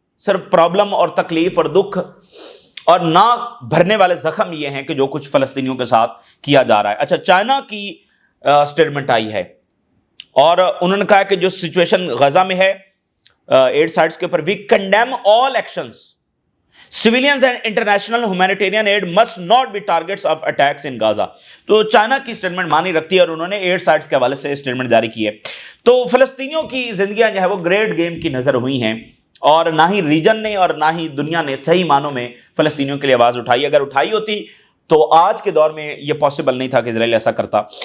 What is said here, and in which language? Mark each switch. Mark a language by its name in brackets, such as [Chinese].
[Urdu] صرف پرابلم اور تکلیف اور دکھ اور نہ بھرنے والے زخم یہ ہیں کہ جو کچھ فلسطینیوں کے ساتھ کیا جا رہا ہے. اچھا، چائنا کی سٹیٹمنٹ آئی ہے اور انہوں نے کہا کہ جو سچویشن غزہ میں ہے 8 سائٹس کے اوپر، [English] We condemn all actions. Civilians and international humanitarian aid must not be targets of attacks in Gaza. [Urdu] تو چائنا کی سٹیٹمنٹ مانی رکھتی ہے اور انہوں نے 8 سائٹس کے حوالے سے سٹیٹمنٹ جاری کی ہے. تو فلسطینیوں کی زندگیاں جو ہے وہ گریٹ گیم کی نظر ہوئی ہیں، اور نہ ہی ریجن نے اور نہ ہی دنیا نے صحیح معنوں میں فلسطینیوں کے لیے آواز اٹھائی. اگر اٹھائی ہوتی تو آج کے دور میں یہ پاسبل نہیں تھا کہ اسرائیل ایسا کرتا.